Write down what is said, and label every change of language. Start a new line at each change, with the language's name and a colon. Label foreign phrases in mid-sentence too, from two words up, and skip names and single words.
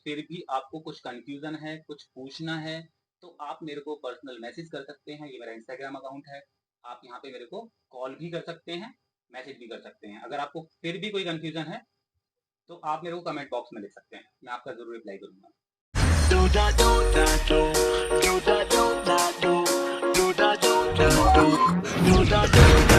Hindi: फिर भी आपको कुछ कन्फ्यूज़न है, कुछ पूछना है, तो आप मेरे को
English: personal message
Hindi: कर सकते हैं, ये मेरा
English: Instagram account
Hindi: है। आप यहाँ पे मेरे को कॉल भी कर सकते हैं, मैसेज भी कर सकते हैं। अगर आपको फिर भी कोई कन्फ्यूज़न है, तो आप मेरे को
English: comment box
Hindi: में लिख सकते हैं, मैं आपका ज़रूर रिप्लाई करूँगा। Do da do da do, do da do da do, do da do da do, do da do.